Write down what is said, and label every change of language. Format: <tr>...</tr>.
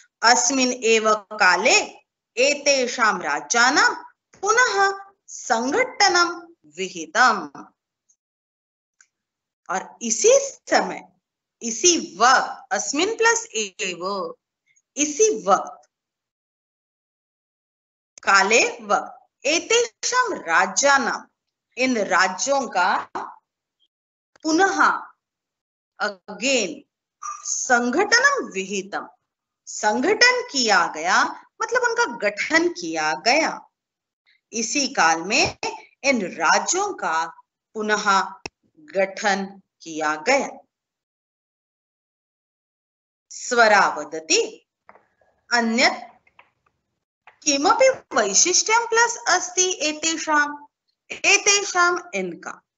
<sa>अस्मिन् एव काले एतेषां राज्यानां पुनः संघटनं विहितम्।</sa> <hi>और इसी समय, इसी वक्त, अस्मिन् प्लस एव, इसी वक्त, काले वक्त,</hi> <sa>एतेषां राज्यानां,</sa> <hi>इन राज्यों का, पुनः अगेन,</hi> <sa>संघटनम विहितम,</sa> <hi>संगठन किया गया, मतलब उनका गठन किया गया। इसी काल में इन राज्यों का पुनः गठन किया गया।</hi> <sa>स्वरावदति अन्यत् किमपि वैशिष्ट्यं प्लस अस्ति एतेषाम् इनका।</sa>